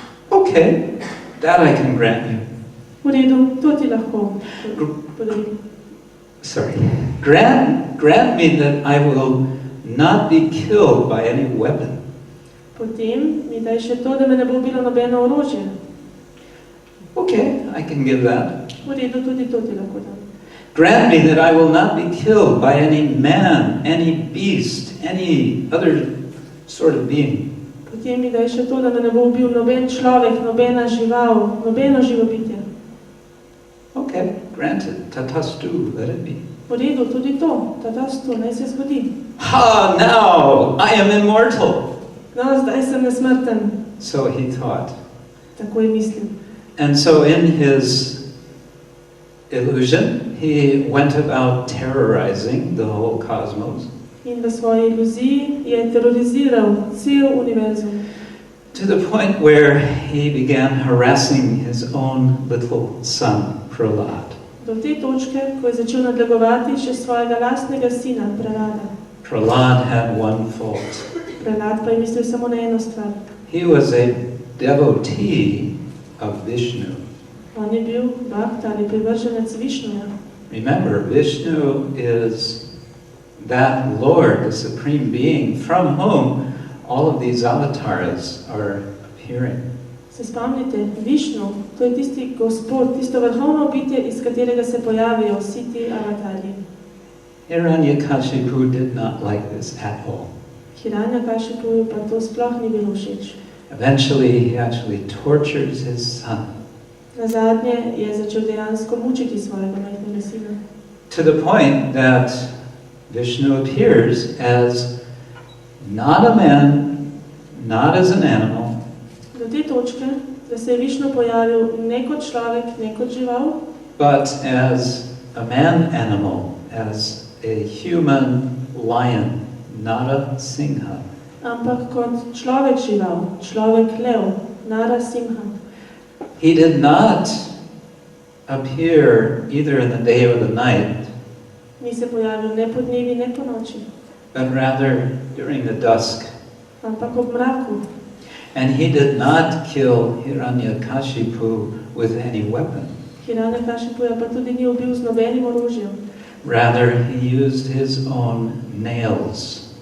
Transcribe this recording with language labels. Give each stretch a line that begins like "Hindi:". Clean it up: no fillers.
English: Okay, that I can grant you.
Slovenian: V redu, to ti lahko podarim.
English: Sorry. Grant me that I will not be killed by any weapon.
Slovenian: Potem mi daj še to, da me ne bo bilo nobeno orožje.
English: Okay, I can give that.
Slovenian: V redu, tudi to ti lahko dam.
English: Grant me that I will not be killed by any man, any beast, any other sort of being.
Slovenian: Potem mi daj še to, da me ne bo ubil noben človek, nobena žival, nobeno živo bitje.
English: Okay, granted. Tatastu, let it be.
Slovenian: V redu, tudi to. Tatastu, naj se zgodi.
English: Ha, now I am immortal.
Slovenian: No, zdaj sem nesmrten.
English: So he thought.
Slovenian: Tako je mislil.
English: And so in his illusion, he went about terrorizing the whole cosmos.
Slovenian: In v svoji iluziji je teroriziral cel univerzum.
English: To the point where he began harassing his own little son, Prahlad.
Slovenian: Do te točke, ko je začel nadlegovati še svojega lastnega sina, Prahlada.
English: Prahlad had one fault.
Slovenian: Prehlad pa je mislil samo na eno stvar.
English: He was a devotee of Vishnu.
Slovenian: On je bil bhakt ali privrženec Višnuja.
English: Remember, Vishnu is that Lord, the Supreme Being, from whom all of these avatars are appearing.
Slovenian: Se spomnite, Višnu, to je tisti Gospod, tisto vrhovno bitje, iz katerega se pojavijo vsi ti avatarji.
English: Hiranyakashipu did not like this at all.
Slovenian: Hiranyakashipuju pa to sploh ni bilo všeč.
English: Eventually, he actually tortures his son.
Slovenian: Nazadnje je začel dejansko mučiti svojega majhnega sina.
English: To the point that Vishnu appears as not a man, not as an animal,
Slovenian: Do te točke, da se je Višnu pojavil ne kot človek, ne kot žival,
English: but as a man animal, as a human lion, not a singha.
Slovenian: ampak kot človek žival, človek lev, nara simha.
English: He did not appear either in the day or the night,
Slovenian: Ni se pojavil ne po dnevi, ne po noči,
English: but rather during the dusk.
Slovenian: ampak ob mraku.
English: And he did not kill Hiranyakashipu with any weapon.
Slovenian: Hiranyakashipuja pa tudi ni ubil z nobenim orožjem,
English: Rather, he used his own nails.